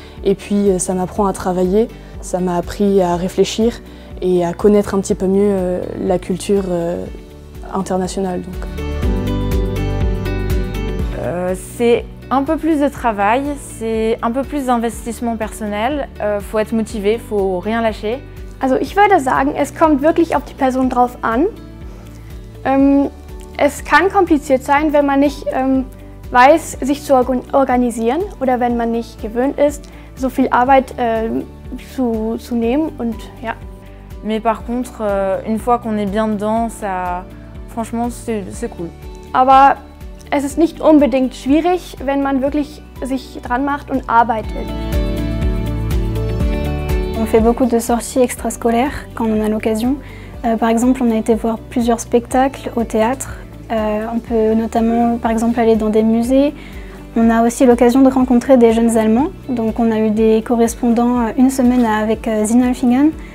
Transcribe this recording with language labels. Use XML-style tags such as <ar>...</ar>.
<fr>Et puis ça m'apprend à travailler, ça m'a appris à réfléchir et à connaître un petit peu mieux la culture internationale. C'est un peu plus de travail, c'est un peu plus d'investissement personnel, faut être motivé, faut rien lâcher.</fr> <de>Also ich würde sagen, es kommt wirklich auf die Person drauf an. Es kann kompliziert sein, wenn man nicht weiß, sich zu organisieren oder wenn man nicht gewöhnt ist, so viel Arbeit zu nehmen und ja.</de> <fr>Mais par contre, une fois qu'on est bien dedans, franchement, c'est cool.</fr> <de>Aber es ist nicht unbedingt schwierig, wenn man wirklich sich dran macht und arbeitet.</de> <fr>On fait beaucoup de sorties extrascolaires quand on en a l'occasion. Par exemple, on a été voir plusieurs spectacles au théâtre. On peut notamment, par exemple, aller dans des musées. On a aussi l'occasion de rencontrer des jeunes Allemands. Donc on a eu des correspondants une semaine avec Sindelfingen.</fr>